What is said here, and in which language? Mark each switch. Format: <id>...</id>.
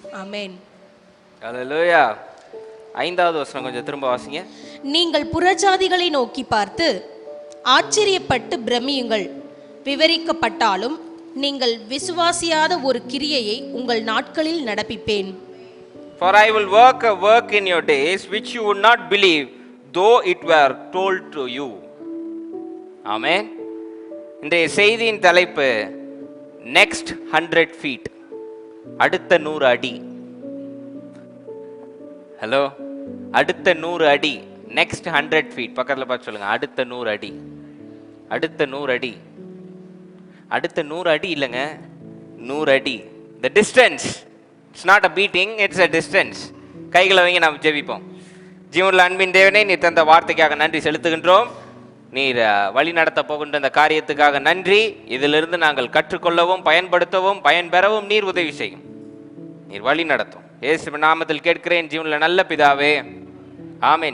<ta>ஆமென். அல்லேலூயா. 5வது வசனம் கொஞ்சம் திரும்ப வாசிங்க. நீங்கள் புறஜாதிகளை நோக்கி பார்த்து ஆச்சரியப்பட்டு பிரமியுங்கள். விவரிக்கப்பட்டாலும் நீங்கள் விசுவாசியாத ஒரு கிரியையை உங்கள் நாட்களில் நடப்பிப்பேன்.</ta> <en>For I will work a work in your days which you would not believe, though it were told to you.</en> <ta>ஆமென். இன்றைய செய்தியின் தலைப்பு</ta> <en>next 100 feet.</en> <ta>அடுத்த 100 அடி. ஹலோ, அடுத்த 100 அடி.</ta> <en>next 100 feet.</en> <ta>பக்கத்தில் பார்த்து சொல்லுங்க. அடுத்த 100 அடி. அடுத்த 100 அடி. அடுத்த 100 அடி இல்லைங்க, 100 அடி.</ta> <en>The distance. It's not a beating, it's a distance.</en> <ta>கைகளை வைங்க, நாம் ஜெபிப்போம். ஜீவனுள்ள அன்பின் தேவனே, நீர் தந்த வார்த்தைக்காக நன்றி செலுத்துகின்றோம். நீர் வழி நடத்த போகின்ற இந்த காரியத்துக்காக நன்றி. இதிலிருந்து நாங்கள் கற்றுக்கொள்ளவும் பயன்படுத்தவும் பயன்பெறவும் நீர் உதவி செய்யும். நீர் வழி நடத்தும். இயேசுவின் நாமத்தில் கேட்கிறேன் ஜீவனுள்ள நல்ல பிதாவே, ஆமென்.</ta>